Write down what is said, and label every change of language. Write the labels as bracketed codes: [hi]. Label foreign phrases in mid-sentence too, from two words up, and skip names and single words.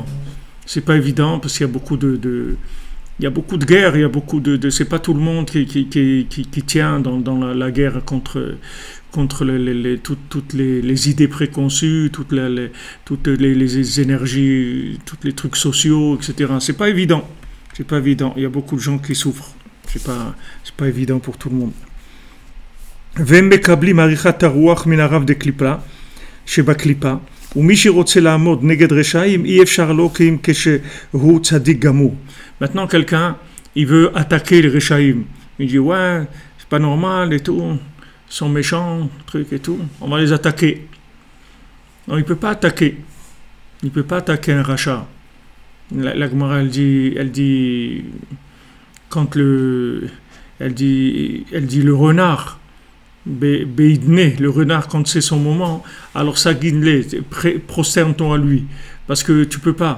[fr] C'est pas évident parce qu'il y a beaucoup il y a beaucoup de guerres, il y a beaucoup c'est pas tout le monde qui tient dans la guerre contre toutes les idées préconçues, toutes les énergies, tous les trucs sociaux, etc. C'est pas évident. Il y a beaucoup de gens qui souffrent. C'est pas évident pour tout le monde. [he] והם מקבלים עריכת הרוח מן הרב דקליפה שבקליפה, ומי שרוצה לעמוד נגד רשעים אי אפשר לו כי אם כשהוא צדיק גמור. [fr] Maintenant quelqu'un il veut attaquer les rechaïm, il dit ouais c'est pas normal et tout, ils sont méchants, truc et tout, on va les attaquer. Non, il peut pas attaquer un rachat. La Gemara elle dit quand elle dit le renard Beidne, le renard, quand c'est son moment, alors ça guide-les, prosterne-toi à lui, parce que tu peux pas.